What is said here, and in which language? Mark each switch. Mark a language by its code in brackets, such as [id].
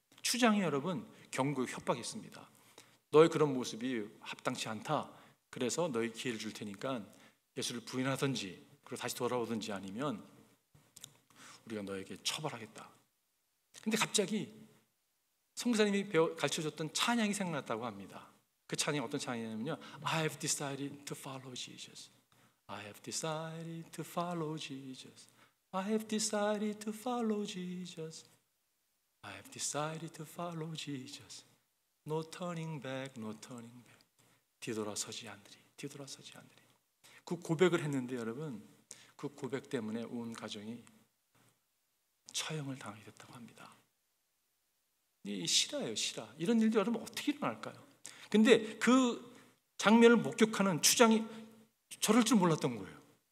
[ko] 추장이 여러분 경고에 협박했습니다. 너의 그런 모습이 합당치 않다. 그래서 너의 기회를 줄 테니까 예수를 부인하든지 그리고 다시 돌아오든지 아니면 우리가 너에게 처벌하겠다. 근데 갑자기 성교사님이 가르쳐줬던 찬양이 생각났다고 합니다. 그 찬양이 어떤 찬양이냐면요, [en] I have decided to follow Jesus. I have decided to follow Jesus. I have decided to follow Jesus. I have decided to follow Jesus. No turning back, no turning back. [ko] 뒤돌아서지 않으리, 뒤돌아서지 않으리. 그 고백을 했는데 여러분, 그 고백 때문에 온 가정이 처형을 당하게 됐다고 합니다. 이 실화예요, 실화. 이런 일도 여러분 어떻게 일어날까요? 근데 그 장면을 목격하는 추장이 저럴 줄 몰랐던 거예요.